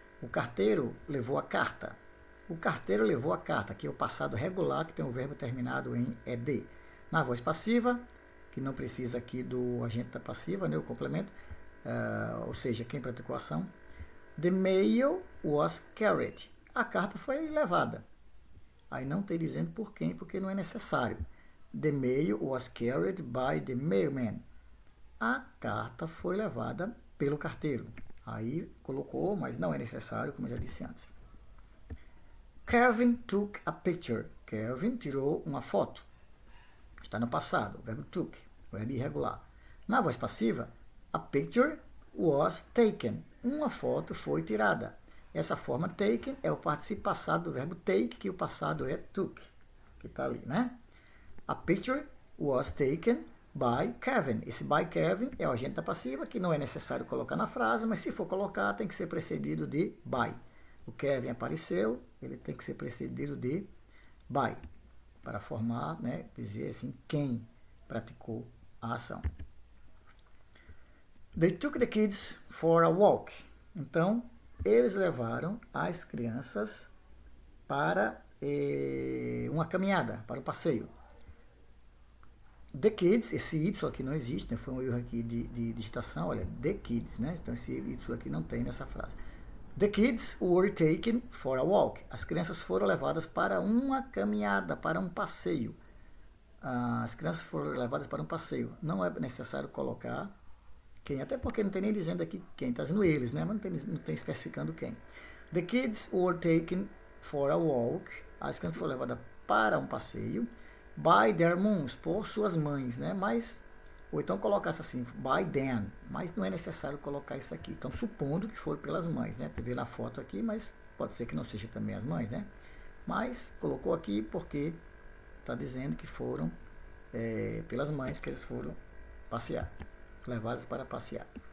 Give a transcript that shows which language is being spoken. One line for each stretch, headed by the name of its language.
Portuguese: O carteiro levou a carta. O carteiro levou a carta, que é o passado regular, que tem o verbo terminado em ed. Na voz passiva, que não precisa aqui do agente da passiva, né, o complemento, ou seja, quem praticou a ação.
English: The mail was carried.
Portuguese: A carta foi levada. Aí não tem dizendo por quem, porque não é necessário.
English: The mail was carried by the mailman.
Portuguese: A carta foi levada pelo carteiro. Aí colocou, mas não é necessário, como eu já disse antes.
English: Kevin took a picture.
Portuguese: Kevin tirou uma foto. Está no passado, o verbo took, o verbo irregular. Na voz passiva,
English: a picture was taken.
Portuguese: Uma foto foi tirada. Essa forma taken é o participio passado do verbo take, que o passado é took, que está ali, né?
English: A picture was taken by Kevin.
Portuguese: Esse by Kevin é o agente da passiva, que não é necessário colocar na frase, mas se for colocar, tem que ser precedido de by. O Kevin apareceu, ele tem que ser precedido de by, para formar, né, dizer assim, quem praticou a ação.
English: They took the kids for a walk.
Portuguese: Então, eles levaram as crianças para uma caminhada, para o passeio.
English: The kids,
Portuguese: esse Y aqui não existe, né? Foi um erro aqui de digitação, olha,
English: the kids,
Portuguese: né? Então esse Y aqui não tem nessa frase.
English: The kids were taken for a walk.
Portuguese: As crianças foram levadas para uma caminhada, para um passeio. As crianças foram levadas para um passeio. Não é necessário colocar quem, até porque não tem nem dizendo aqui quem, está dizendo eles, né? Mas não tem especificando quem.
English: The kids were taken for a walk.
Portuguese: As crianças foram levadas para um passeio.
English: By their moms,
Portuguese: por suas mães, né? Mas, ou então colocasse assim,
English: by them,
Portuguese: mas não é necessário colocar isso aqui. Então, supondo que for pelas mães, né? Vê na foto aqui, mas pode ser que não seja também as mães, né? Mas colocou aqui porque está dizendo que foram pelas mães que eles foram passear, levados para passear.